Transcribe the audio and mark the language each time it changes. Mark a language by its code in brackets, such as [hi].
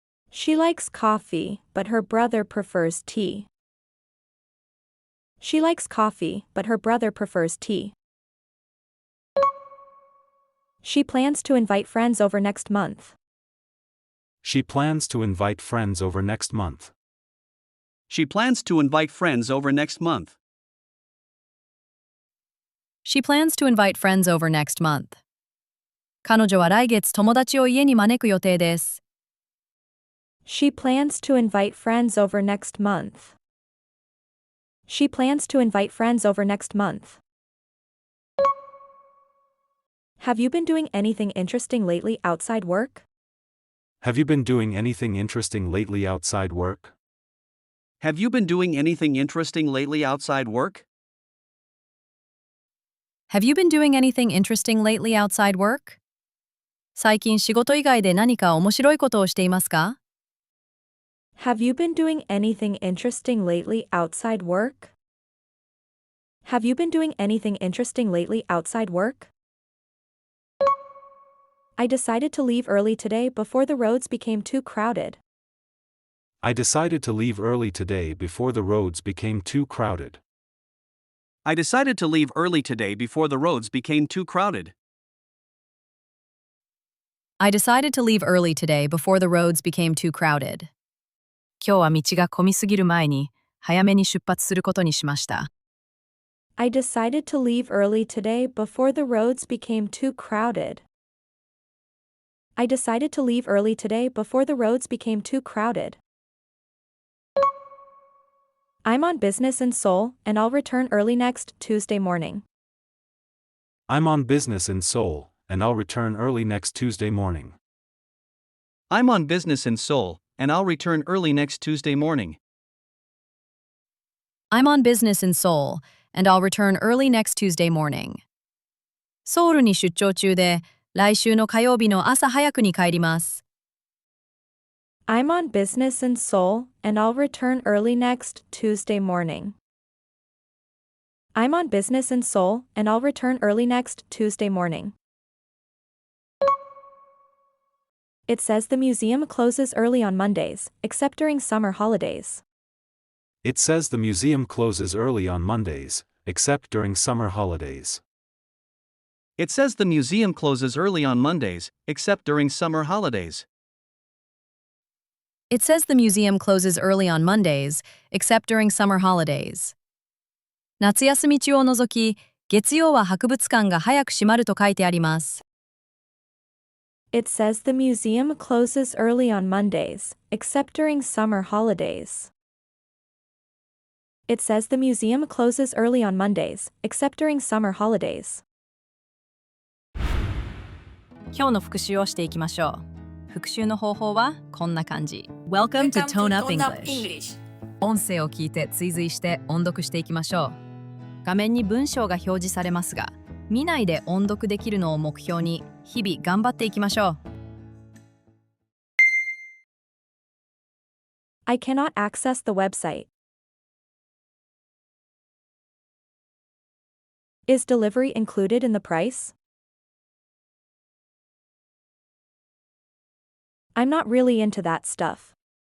[en] She likes coffee, but her brother prefers tea. She likes coffee, but her brother prefers tea. She plans to invite friends over next month. She plans to invite friends over next month. She plans to invite friends over next month. She plans to invite friends over next month. [ja] 彼女は来月友達を家に招く予定です。 [en] She plans to invite friends over next month. She plans to invite friends over next month. Have you been doing anything interesting lately outside work? Have you been doing anything interesting lately outside work? Have you been doing anything interesting lately outside work? Have you been doing anything interesting lately outside work? [ja] 最近仕事以外で何か面白いことをしていますか？ [en] Have you been doing anything interesting lately outside work? Have you been doing anything interesting lately outside work? I decided to leave early today before the roads became too crowded. I decided to leave early today before the roads became too crowded. I decided to leave early today before the roads became too crowded. I decided to leave early today before the roads became too crowded. [ja] 今日は道が混みすぎる前に早めに出発することにしました。 [en] I decided to leave early today before the roads became too crowded. I decided to leave early today before the roads became too crowded. I'm on business in Seoul, and I'll return early next Tuesday morning. I'm on business in Seoul, and I'll return early next Tuesday morning. I'm on business in Seoul, and I'll return early next Tuesday morning. I'm on business in Seoul, and I'll return early next Tuesday morning. [ja] ソウルに出張中で、来週の火曜日の朝早くに帰ります。 [en] I'm on business in Seoul, and I'll return early next Tuesday morning. I'm on business in Seoul, and I'll return early next Tuesday morning. It says the museum closes early on Mondays, except during summer holidays. It says the museum closes early on Mondays, except during summer holidays. It says the museum closes early on Mondays, except during summer holidays. It says the museum closes early on Mondays, except during summer holidays. [ja] 夏休み中を除き、月曜は博物館が早く閉まると書いてあります。 [en] It says the museum closes early on Mondays, except during summer holidays. It says the museum closes early on Mondays, except during summer holidays. [ja] 今日の復習をしていきましょう。復習の方法はこんな感じ。 [en] Welcome to Tone Up English。 [ja] 音声を聞いて追随して音読していきましょう。画面に文章が表示されますが、見ないで音読できるのを目標に日々頑張っていきましょう。 [en] I cannot access the website. Is delivery included in the price? I'm not really into that stuff.